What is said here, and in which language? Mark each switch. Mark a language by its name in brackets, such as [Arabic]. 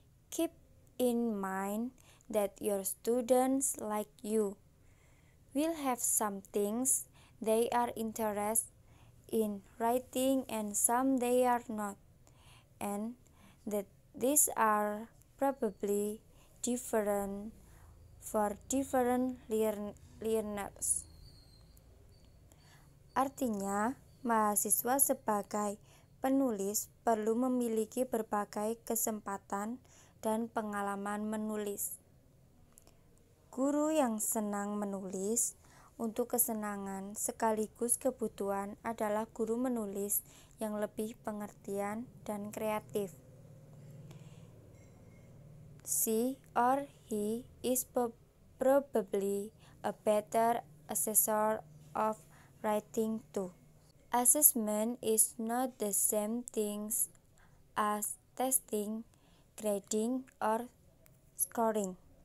[English] Keep in mind that your students, like you, will have some things they are interested in writing and some they are not, and that these are probably different for different learners. [Indonesian] Artinya, mahasiswa sebagai penulis perlu memiliki berbagai kesempatan dan pengalaman menulis. Guru yang senang menulis untuk kesenangan sekaligus kebutuhan adalah guru menulis yang lebih pengertian dan kreatif. [English] She or he is probably a better assessor of writing too. Assessment is not the same thing as testing, grading, or scoring.